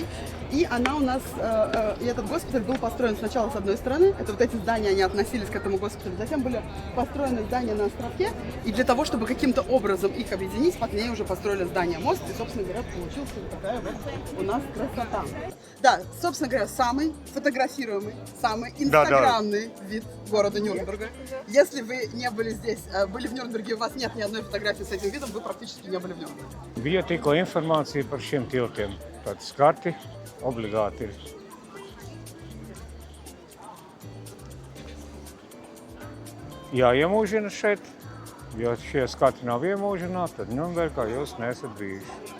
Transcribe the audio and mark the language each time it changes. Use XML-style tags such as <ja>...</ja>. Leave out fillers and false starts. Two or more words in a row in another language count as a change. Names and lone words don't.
<ru>И она у нас, и этот госпиталь был построен сначала с одной стороны, это вот эти здания, они относились к этому госпиталю, затем были построены здания на островке, и для того, чтобы каким-то образом их объединить, под ней уже построили здание мост, и, собственно говоря, получился вот такая вот у нас красота. Да, собственно говоря, самый фотографируемый, самый инстаграмный вид города Нюрнберга. Если вы не были здесь, были в Нюрнберге, у вас нет ни одной фотографии с этим видом, вы практически не были в Нюрнберге.</ru> <lv>Bija tikko informācija par šiem tiltiem. Tad skati obligāti ir. Jāiemūžina šeit, jo šie skati nav iemūžināti, tad Ņurnbergā jūs neesat bijuši.</lv>